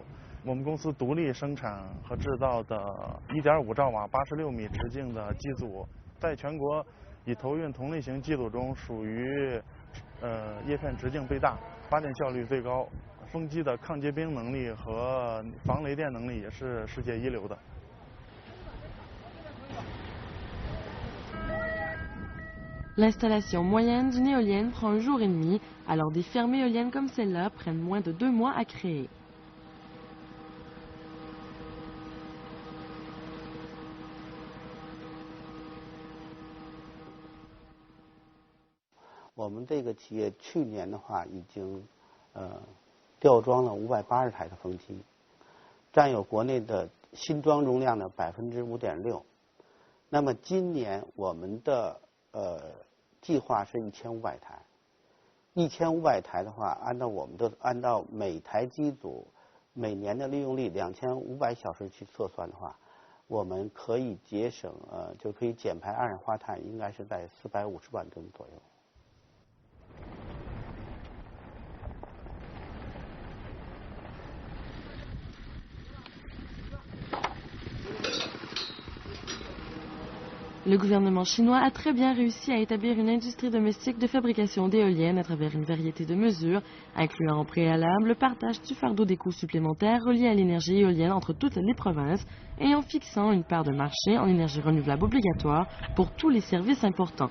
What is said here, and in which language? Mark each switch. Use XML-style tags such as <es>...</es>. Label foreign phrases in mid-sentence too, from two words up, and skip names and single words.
<zh>我们公司独立生产和制造的1.5兆瓦86米直径的机组，在全国以投运同类型机组中属于叶片直径最大、发电效率最高，风机的抗结冰能力和防雷电能力也是世界一流的。</zh> <fr>L'installation moyenne d'une éolienne prend un jour et demi, alors des fermes éoliennes comme celle-là prennent moins de 2 mois à créer.</fr> <zh>Nous 们这个企业去年的话已经吊装了580台的风机，占有国内的新装容量的5.6%。那么今年我们的计划是1500台，1500台的话，按照每台机组每年的利用率2500小时去测算的话，我们可以节省就可以减排二氧化碳，应该是在450万吨左右。</zh> <fr>Le gouvernement chinois a très bien réussi à établir une industrie domestique de fabrication d'éoliennes à travers une variété de mesures, incluant en préalable le partage du fardeau des coûts supplémentaires reliés à l'énergie éolienne entre toutes les provinces et en fixant une part de marché en énergie renouvelable obligatoire pour tous les services importants.</fr>